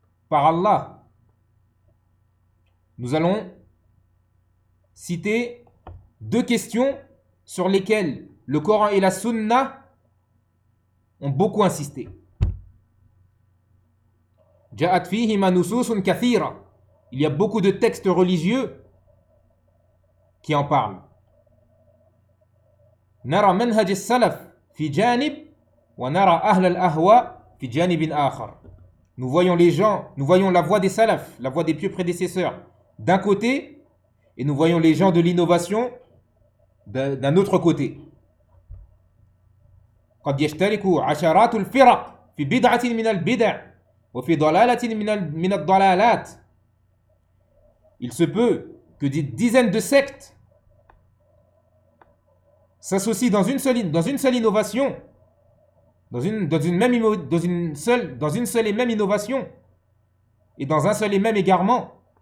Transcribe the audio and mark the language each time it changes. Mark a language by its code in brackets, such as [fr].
[fr] Par Allah, nous allons citer deux questions sur lesquelles le Coran et la sunna ont beaucoup insisté. [ar] Ja'at fihima nususun kathira. [fr] Il y a beaucoup de textes religieux qui en parle. [ar] نرى منهج السلف في جانب ونرى أهل الأهواء في جانب آخر. [fr] Nous voyons les gens, nous voyons la voie des salaf, la voie des pieux prédécesseurs d'un côté et nous voyons les gens de l'innovation d'un autre côté. [ar] قد يشترك عشرات الفرق في بدعة من البدع وفي ضلالة من الضلالات. [fr] Il se peut que des dizaines de sectes s'associe dans une seule innovation, dans une seule et même innovation, et dans un seul et même égarement.